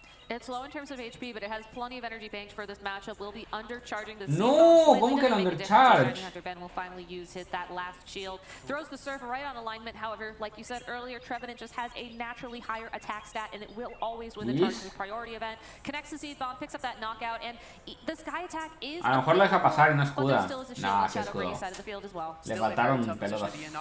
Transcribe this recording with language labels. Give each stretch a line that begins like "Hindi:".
English: It's low in terms of HP, but it has plenty of energy banked for this matchup. Will be undercharging the
Spanish: No, ¿cómo que el undercharge?
English: Ben will finally use that last shield. Throws the Surf right on alignment. However, like you said earlier, Trevenant just has a naturally higher attack stat, and it will always win the charge in the priority event. Connects the Seed Bomb, picks up that knockout, and the Sky Attack is...
Spanish: A lo mejor lo deja pasar y no escuda. No, sí escudo. Le faltaron pelotas.